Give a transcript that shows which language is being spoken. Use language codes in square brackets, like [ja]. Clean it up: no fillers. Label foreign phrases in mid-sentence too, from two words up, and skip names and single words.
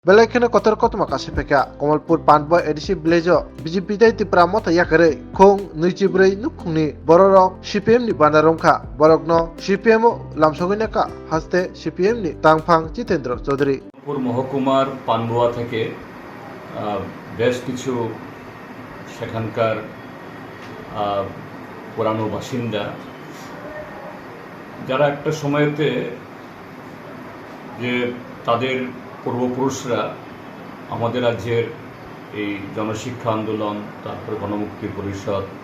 [trp] Belakena kotor kot makasi peka Komalpur Panboy edisi Blejo BJP dai tipra mota yakare khong nuichibrei nukhungni bororok CPM ni bandaromkha borokno CPM lamsogina ka haste CPM ni tangphang Jitendra Chaudhary [bn] পুর মহকুমার পান্ডুয়া থেকে বেশ কিছু সেখানকার পুরানো বাসিন্দা যারা একটা সময়তে যে তাদের পূর্বপুরুষরা আমাদের রাজ্যের এই জনশিক্ষা আন্দোলন তারপরে গণমুক্তি পরিষদ